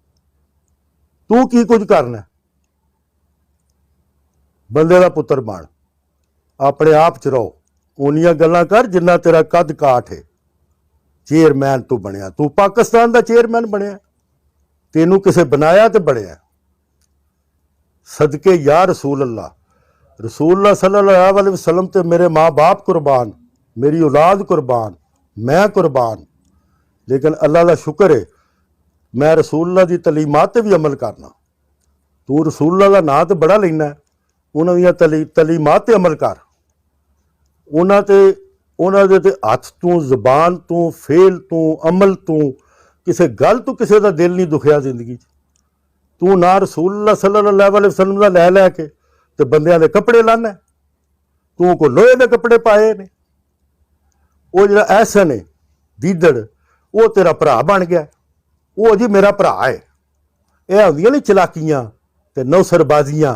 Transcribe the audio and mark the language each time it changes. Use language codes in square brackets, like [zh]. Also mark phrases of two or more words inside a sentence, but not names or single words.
[pa] ਤੂੰ ਕੀ ਕੁਝ ਕਰਨਾ? ਬੰਦੇ ਦਾ ਪੁੱਤਰ ਬਣ, ਆਪਣੇ ਆਪ ਚ ਰਹੋ। ਉਨੀਆਂ ਗੱਲਾਂ ਕਰ ਜਿੰਨਾ ਤੇਰਾ ਕੱਦ ਕਾਠ ਹੈ। ਚੇਅਰਮੈਨ ਤੂੰ ਬਣਿਆ, ਤੂੰ ਪਾਕਿਸਤਾਨ ਦਾ ਚੇਅਰਮੈਨ ਬਣਿਆ। ਤੈਨੂੰ ਕਿਸੇ ਬਣਾਇਆ ਤੇ ਬਣਿਆ। ਸਦਕੇ [ar] يا رسول الله صلى الله عليه وسلم [pa] ਤੇ ਮੇਰੇ ਮਾਂ ਬਾਪ ਕੁਰਬਾਨ, ਮੇਰੀ ਔਲਾਦ ਕੁਰਬਾਨ, ਮੈਂ ਕੁਰਬਾਨ। ਲੇਕਿਨ ਅੱਲਾ ਦਾ ਸ਼ੁਕਰ ਹੈ ਮੈਂ ਰਸੂਲullah ਦੀ ਤਲੀਮਾਤ 'ਤੇ ਵੀ ਅਮਲ ਕਰਨਾ। ਤੂੰ ਰਸੂਲullah ਦਾ ਨਾਂ ਤਾਂ ਬੜਾ ਲੈਣਾ, ਉਹਨਾਂ ਦੀਆਂ ਤਲੀਮਾਤ 'ਤੇ ਅਮਲ ਕਰ। ਉਹਨਾਂ ਦੇ ਤੇ ਹੱਥ ਤੋਂ, ਜ਼ਬਾਨ ਤੋਂ, ਫੇਲ ਤੋਂ, ਅਮਲ ਤੋਂ, ਕਿਸੇ ਗੱਲ ਤੋਂ ਕਿਸੇ ਦਾ ਦਿਲ ਨਹੀਂ ਦੁਖਿਆ ਜ਼ਿੰਦਗੀ 'ਚ। ਤੂੰ ਨਾ ਰਸੂਲullah [ar] صلى الله عليه وسلم [pa] ਦਾ ਲੈ ਕੇ ਤੇ ਬੰਦਿਆਂ ਦੇ ਕੱਪੜੇ ਲਾਣਾ। ਤੂੰ ਕੋ ਲੋਹੇ ਦੇ ਕੱਪੜੇ ਪਾਏ ਨੇ। ਉਹ ਜਿਹੜਾ ਐਸਨ ਹੈ ਦੀਦੜ, ਉਹ ਤੇਰਾ ਭਰਾ ਬਣ ਗਿਆ। ਉਹ ਜੀ ਮੇਰਾ ਭਰਾ ਹੈ। ਇਹ ਹੁੰਦੀਆਂ ਨੇ ਚਲਾਕੀਆਂ ਤੇ ਨੌਸਰਬਾਜ਼ੀਆਂ।